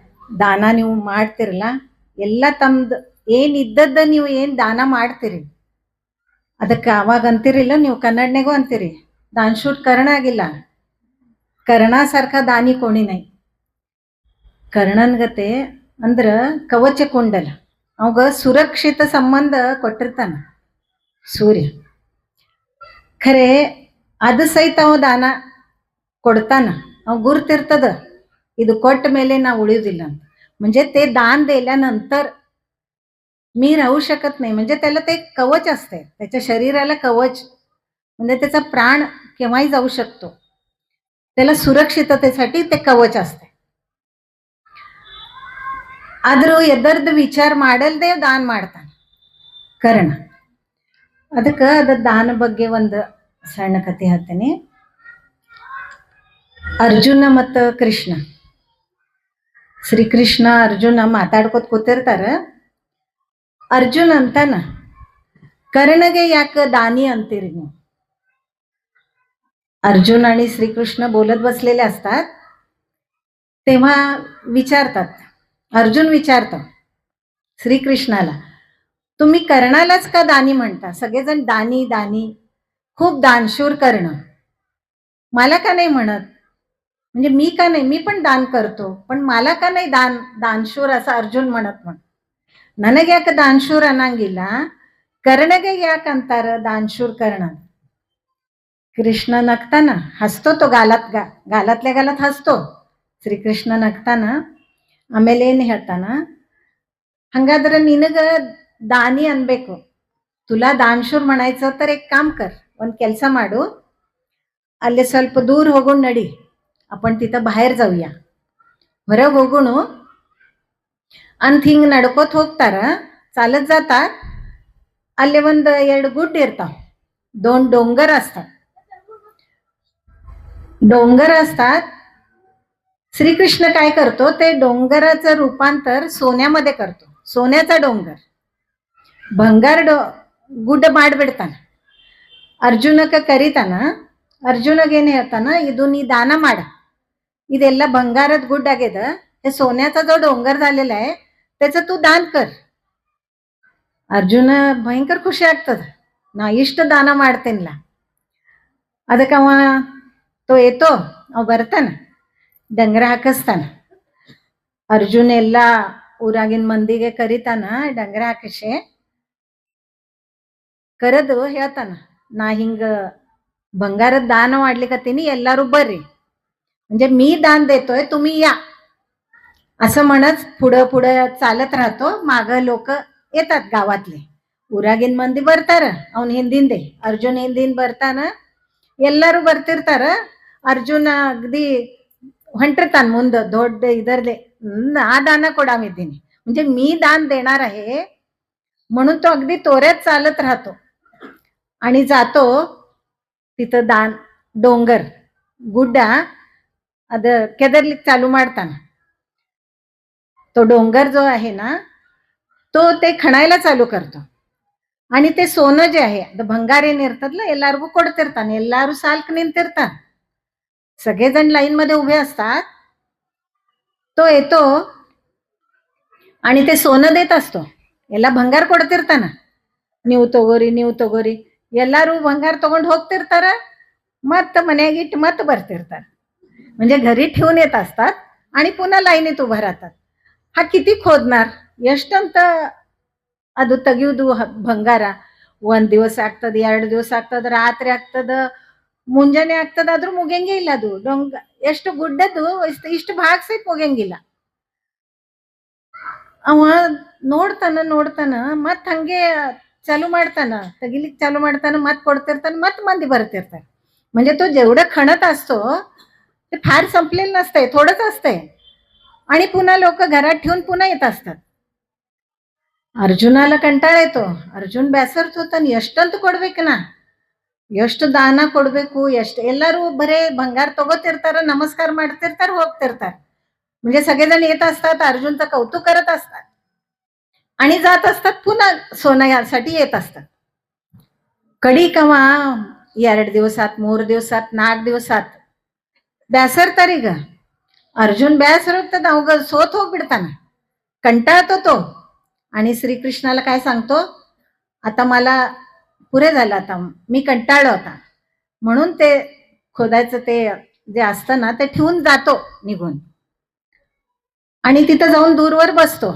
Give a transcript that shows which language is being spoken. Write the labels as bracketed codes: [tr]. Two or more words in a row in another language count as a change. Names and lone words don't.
[kn] ದಾನ ನೀವು ಮಾಡ್ತಿರಲ್ಲ, ಎಲ್ಲ ತಮ್ದು ಏನಿದ್ದದ್ದ ನೀವು ಏನು ದಾನ ಮಾಡ್ತೀರಿ ಅದಕ್ಕೆ ಅವಾಗ ಅಂತಿರಿಲ್ಲ, ನೀವು ಕನ್ನಡನೆಗೂ ಅಂತೀರಿ दानशूर कर्ण ಆಗಿಲ್ಲ, [mr] कर्णासारखा दानी कोणी नाही. [kn] ಕರ್ಣನ್ಗತೆ ಅಂದ್ರ ಕವಚ ಕುಂಡಲ, ಅವಾಗ ಸುರಕ್ಷಿತ ಸಂಬಂಧ ಕೊಟ್ಟಿರ್ತಾನ ಸೂರ್ಯ. ಖರೆ ಅದು ಸಹಿತ ಅವ ದಾನ ಕೊಡ್ತಾನ, ಅವ ಗುರ್ತಿರ್ತದ ಇದು ಕೊಟ್ಟ ಮೇಲೆ ನಾ ಉಳೀವದಿಲ್ಲ ಅಂತ. [mr] म्हणजे ते दान दिल्यानंतर मी राहू शकत नाही, म्हणजे त्याला ते कवच असते, त्याच्या शरीराला कवच, म्हणजे त्याचा प्राण केव्हाही जाऊ शकतो, त्याला सुरक्षिततेसाठी ते कवच असते. [kn] ಆದರೂ ಎದರ್ದ ವಿಚಾರ ಮಾಡಲ್ದೆ ದಾನ ಮಾಡ್ತಾನೆ ಕರ್ಣ. ಅದಕ್ಕೆ ಅದ ದಾನ ಬಗ್ಗೆ ಒಂದು ಸಣ್ಣ ಕಥೆ ಹೇಳ್ತೇನೆ. ಅರ್ಜುನ ಮತ್ತು ಕೃಷ್ಣ, ಶ್ರೀಕೃಷ್ಣ ಅರ್ಜುನ ಮಾತಾಡ್ಕೋತ ಕೂತಿರ್ತಾರ. अर्जुन ಅಂತಾನ, कर्णगे ಯಾಕೆ दानी ಅಂತೀರಿ ನೀವು? [mr] अर्जुन आणि श्रीकृष्ण बोलत बसलेले असतात, तेव्हा विचारतात, अर्जुन विचारतो श्रीकृष्णाला, तुम्ही कर्णालाच का दानी म्हणता? सगळेजण दानी दानी, खूप दानशूर कर्ण, मला का नाही म्हणत? म्हणजे मी का नाही, मी पण दान करतो, पण मला का नाही दानशूर असं अर्जुन म्हणत. [kn] ನನಗೆ ಯಾಕೆ दानशूर ಅನ್ನಂಗಿಲ್ಲ, कर्णगे ಯಾಕೆ ಅಂತಾರ दानशूर कर्ण? [mr] कृष्ण नकताना हसतो, तो गालातल्या गालात हसतो. [kn] ಶ್ರೀಕೃಷ್ಣ ನಗ್ತಾನ. ಆಮೇಲೆ ಏನು ಹೇಳ್ತಾನ, ಹಂಗಾದ್ರೆ ನಿನಗ दानी ಅನ್ಬೇಕು, [mr] तुला दानशूर म्हणायचं तर एक काम कर, [kn] ಒಂದು ಕೆಲಸ ಮಾಡು, ಅಲ್ಲಿ ಸ್ವಲ್ಪ ದೂರ ಹೋಗೋಣ ನಡಿ, [mr] आपण तिथं बाहेर जाऊया, [kn] ಹೊರಗೆ ಹೋಗೋಣ ಅಂತ. ಹಿಂಗೆ ನಡ್ಕೋತ ಹೋಗ್ತಾರ, [mr] चालत जातात. [kn] ಅಲ್ಲಿ ಒಂದು 2 गुड्ड ಇರ್ತಾವ, [mr] 2 डोंगर असतात. डोंगर असतात. श्रीकृष्ण काय करतो, ते डोंगराचं रूपांतर सोन्यामध्ये करतो, सोन्याचा डोंगर, [kn] ಬಂಗಾರ ಗುಡ್ಡ ಮಾಡಿಬಿಡ್ತಾನ. ಅರ್ಜುನಕ್ಕೆ ಕರಿತಾನ. अर्जुनಗೆ ಏನು ಹೇಳ್ತಾನ, ಇದು ನೀ दान ಮಾಡ, ಇದೆಲ್ಲ ಬಂಗಾರದ गुड्ड ಆಗ್ಯದ, [mr] हे सोन्याचा जो डोंगर झालेला आहे त्याचं तू दान कर. [kn] अर्जुन ಭಯಂಕರ ಖುಷಿ ಆಗ್ತದ, ನಾ ಇಷ್ಟು ದಾನ ಮಾಡ್ತೇನಲ್ಲ. ಅದಕ್ಕೆ ಅವ [mr] तो येतो, [kn] ಅವ ಬರ್ತಾನ, ಡಂಗರ ಹಾಕಿಸ್ತಾನ. अर्जुन ಎಲ್ಲ ಊರಾಗಿನ ಮಂದಿಗೆ ಕರಿತಾನ, ಡಂಗರ ಹಾಕಿಸಿ ಕರೆದು ಹೇಳ್ತಾನ, ನಾ ಹಿಂಗ ಬಂಗಾರದ दान ಮಾಡ್ಲಿಕತ್ತೀನಿ, ಎಲ್ಲರೂ ಬರ್ರಿ, [mr] म्हणजे मी दान देतोय, तुम्ही या असं म्हणत पुढं पुढं चालत राहतो. माग लोक येतात, गावातले [kn] ಊರಾಗಿನ ಮಂದಿ ಬರ್ತಾರ, ಅವನ್ ಹಿಂದಿಂದೆ, ಅರ್ಜುನ್ ಹಿಂದಿನ ಬರ್ತಾನ. ಎಲ್ಲರೂ ಬರ್ತಿರ್ತಾರ. ಅರ್ಜುನ अगदी ಹೊಂಟಿರ್ತಾನ ಮುಂದೆ, ದೊಡ್ಡ ಇದರ್ಲೆ, ಆ दान ಕೊಡಾಮಿದ್ದೀನಿ, [mr] म्हणजे मी दान देणार आहे म्हणून तो अगदी तोऱ्यात चालत राहतो आणि जातो तिथं डोंगर [kn] ಗುಡ್ಡ ಅದ ಕೆದರ್ಲಿಕ್ಕೆ ಚಾಲೂ ಮಾಡ್ತಾನ. [mr] तो डोंगर जो आहे ना, तो ते खणायला चालू करतो. आणि ते सोनं जे आहे, [kn] ಬಂಗಾರ ಏನಿರ್ತದಲ್ಲ ಎಲ್ಲರಿಗೂ ಕೊಡ್ತಿರ್ತಾನೆ. ಎಲ್ಲರೂ ಸಾಲ್ಕ್ ನಿಂತಿರ್ತಾರ, [mr] सगळेजण लाईन मध्ये उभे असतात. तो येतो आणि ते सोनं देत असतो, [kn] ಎಲ್ಲ ಭಂಗಾರ ಕೊಡ್ತಿರ್ತಾನ. ನೀವು ತಗೋರಿ, ಎಲ್ಲರೂ ಭಂಗಾರ ತಗೊಂಡು ಹೋಗ್ತಿರ್ತಾರ, ಮತ್ತೆ ಮನೆಯಾಗಿಟ್ಟು ಮತ್ತೆ ಬರ್ತಿರ್ತಾರ. [mr] म्हणजे घरी ठेवून येत असतात आणि पुन्हा लाईनीत उभा राहतात. हा किती खोदणार, [kn] ಎಷ್ಟಂತ ಅದು ತೆಗೆಯುವುದು ಬಂಗಾರ? 1 ದಿವಸ ಆಗ್ತದ, 2 ದಿವಸ ಆಗ್ತದ, ರಾತ್ರಿ ಆಗ್ತದ, ಮುಂಜಾನೆ ಆಗ್ತದ, ಆದ್ರೂ ಮುಗಿಯಂಗೆ ಇಲ್ಲ. ಅದು ಎಷ್ಟು ಗುಡ್ಡದ್ದು ಇಷ್ಟು ಭಾಗ ಸಹಿತ ಮುಗಿಯಂಗಿಲ್ಲ. ಅವ ನೋಡ್ತಾನ ಮತ್ ಹಂಗೆ चालू ಮಾಡ್ತಾನ, ತೆಗಿಲಿಕ್ಕೆ चालू ಮಾಡ್ತಾನ, ಮತ್ ಕೊಡ್ತಿರ್ತಾನ, ಮತ್ ಮಂದಿ ಬರ್ತಿರ್ತಾರೆ. [mr] म्हणजे तो जेवढं खणत असतो ते फार संपलेलं नसतंय, थोडंच असतंय, आणि पुन्हा लोक घरात ठेवून पुन्हा येत असतात. [kn] ಅರ್ಜುನಾಲ ಕಂಟಾಳ ಆಯ್ತು. ಅರ್ಜುನ್ ಬೇಸರ್ತ ಹೋತಾನ, ಎಷ್ಟಂತ ಕೊಡ್ಬೇಕನ, ಎಷ್ಟು ದಾನ ಕೊಡ್ಬೇಕು, ಎಲ್ಲರೂ ಬರೇ ಬಂಗಾರ ತಗೋತಿರ್ತಾರ, नमस्कार ಮಾಡ್ತಿರ್ತಾರ, ಹೋಗ್ತಿರ್ತಾರ. [mr] म्हणजे सगळेजण येत असतात, अर्जुनचं कौतुक करत असतात आणि जात असतात, पुन्हा सोन्यासाठी येत असतात. कडी कवा 2 दिवसात, 3 दिवसात, 4 दिवसात ಬೇಸರ್ತಾರೀಗ. [kn] ಅರ್ಜುನ್ ಬೇಸರ ಹೋಗ್ತದ, ಅವಾಗ ಸೋತ್ ಹೋಗ್ಬಿಡ್ತಾನ, [mr] कंटाळतो तो. आणि श्रीकृष्णाला काय सांगतो, आता मला पुरे झालं, आता मी कंटाळलो होता, म्हणून ते खोदायचं ते जे असतं ना ते ठेवून जातो निघून आणि तिथं जाऊन दूरवर बसतो.